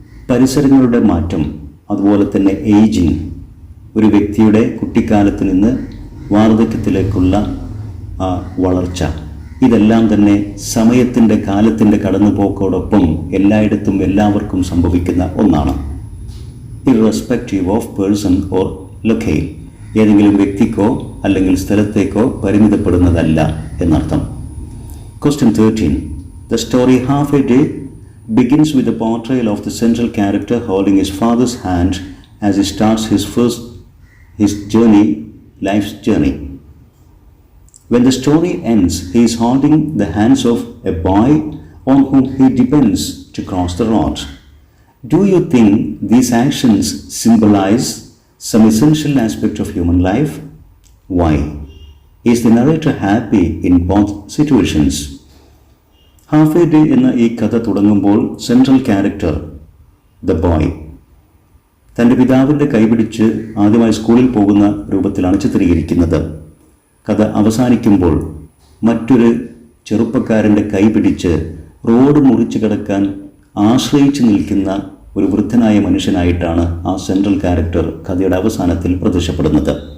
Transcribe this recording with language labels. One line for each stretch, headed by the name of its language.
Malayalam: പരിസരങ്ങളുടെ മാറ്റം, അതുപോലെ തന്നെ ഏജിങ്, ഒരു വ്യക്തിയുടെ കുട്ടിക്കാലത്ത് നിന്ന് വാർദ്ധക്യത്തിലേക്കുള്ള വളർച്ച, ഇതെല്ലാം തന്നെ സമയത്തിൻ്റെ കാലത്തിൻ്റെ കടന്നുപോക്കോടൊപ്പം എല്ലായിടത്തും എല്ലാവർക്കും സംഭവിക്കുന്ന ഒന്നാണ്.
English: irrespective of person or locale,
Malayalam: ഏതെങ്കിലും വ്യക്തിക്കോ അല്ലെങ്കിൽ സ്ഥലത്തേക്കോ പരിമിതപ്പെടുന്നതല്ല എന്നർത്ഥം.
English: Question 13. The story Half a Day begins with a portrayal of the central character holding his father's hand as he starts his journey, life's journey. When the story ends, he is holding the hands of a boy on whom he depends to cross the road. Do you think these actions symbolize some essential aspect of human life? Why? Is the narrator happy in both situations?
Malayalam: Half A day എന്ന ഈ കഥ തുടങ്ങുമ്പോൾ central character the boy തൻ്റെ പിതാവിൻ്റെ കൈപിടിച്ച് ആദ്യമായി സ്കൂളിൽ പോകുന്ന രൂപത്തിലാണ് ചിത്രീകരിക്കുന്നത്. കഥ അവസാനിക്കുമ്പോൾ മറ്റൊരു ചെറുപ്പക്കാരൻ്റെ കൈപിടിച്ച് റോഡ് മുറിച്ച് കടക്കാൻ ആശ്രയിച്ച് നിൽക്കുന്ന ഒരു വൃദ്ധനായ മനുഷ്യനായിട്ടാണ് ആ സെൻട്രൽ ക്യാരക്ടർ കഥയുടെ അവസാനത്തിൽ പ്രത്യക്ഷപ്പെടുന്നത്.